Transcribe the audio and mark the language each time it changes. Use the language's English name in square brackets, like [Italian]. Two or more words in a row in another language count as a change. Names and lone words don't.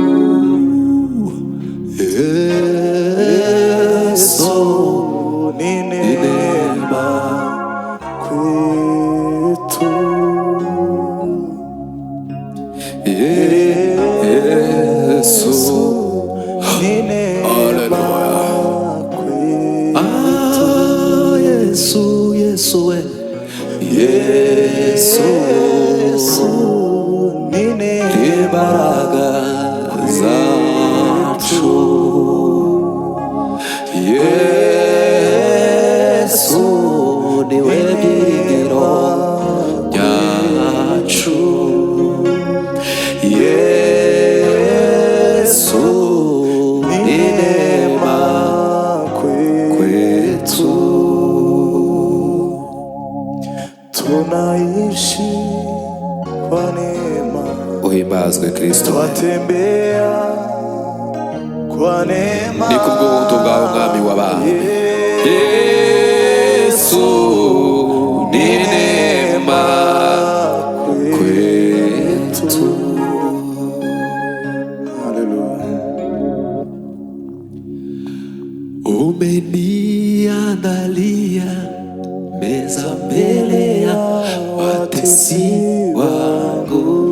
[Swahili] Yesu ni neema kwetu. Yesu ni neema kwetu. [Rundi] Yesu ni imbaraga zacu. Yesu niwe byiringiro ryacu. [Swahili] Yesu ni neema kwetu. Tunaishi kwa neema, Uhimbazwe Kristo. twatembea kwa neema. [Rundi] Ni kubw'ubuntu bwawe mwami w'abantu. [Swahili] Yesu ni neema kwetu. Hallelujah. Umeniandalia meza mbele ya watesi wangu,